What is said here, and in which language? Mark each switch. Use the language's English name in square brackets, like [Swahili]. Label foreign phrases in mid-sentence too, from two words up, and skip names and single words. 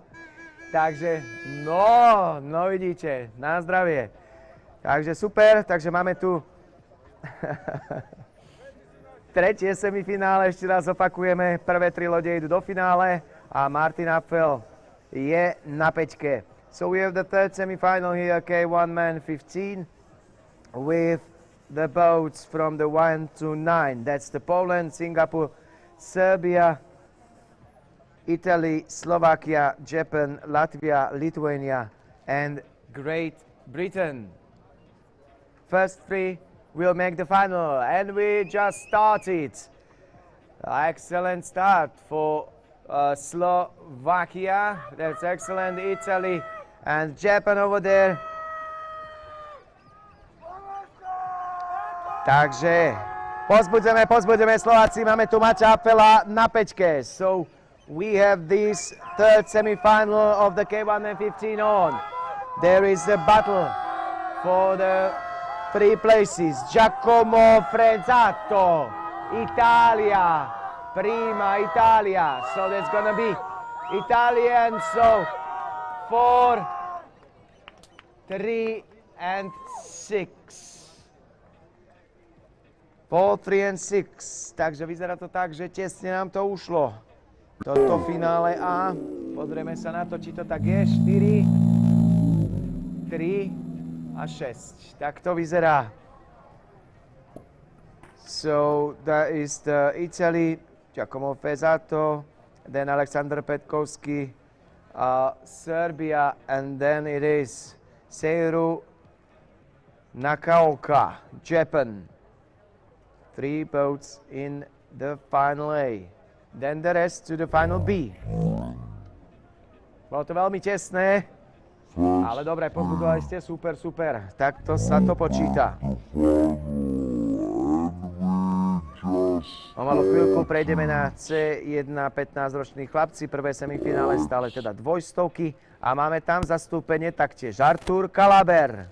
[Slovak] Takže, no vidíte, na zdravie. Takže super, takže máme tu tretie semifinále, ešte raz opakujeme, prvé 3 lode idú do finále a Martin Apfel je na 5. [English] So we have the third semifinal here, K1 man 15, with the boats from the 1 to 9. That's the Poland, Singapore, Serbia, Italy, Slovakia, Japan, Latvia, Lithuania, and Great Britain. First 3 will make the final, and we just started. Excellent start for Slovakia. That's excellent. Italy and Japan over there. [Slovak] Takže pozbudzeme Slováci, máme tu Maťa Apfela na 5. [English] So we have this third semi-final of the K1 and 15 on. There is a battle for the 3 places. [Italian] Giacomo Frezzato, Italia, prima Italia. [English] So that's gonna be Italian. So 4, 3 and 6. 4, 3 and 6. [Slovak] Takže vyzerá to tak, že tesne nám to ušlo. Toto finále A. Pozrieme sa na to, či to tak je. 4, 3 a 6. Tak to vyzerá. [English] So that is the Italy, Giacomo Frezzato, then Alexander Petkovsky, Serbia, and then it is Seiru Nakaoka, Japan. 3 boats in the final A. then the rest to the final B. [Slovak] Bolo to veľmi tesné, ale dobre, pozbudovali ste, super, super. Takto sa to počíta. O malú chvíľku prejdeme na C1 15-roční chlapci, prvé semifinále, stále teda dvojstovky a máme tam zastúpenie taktiež Artur Kalaber.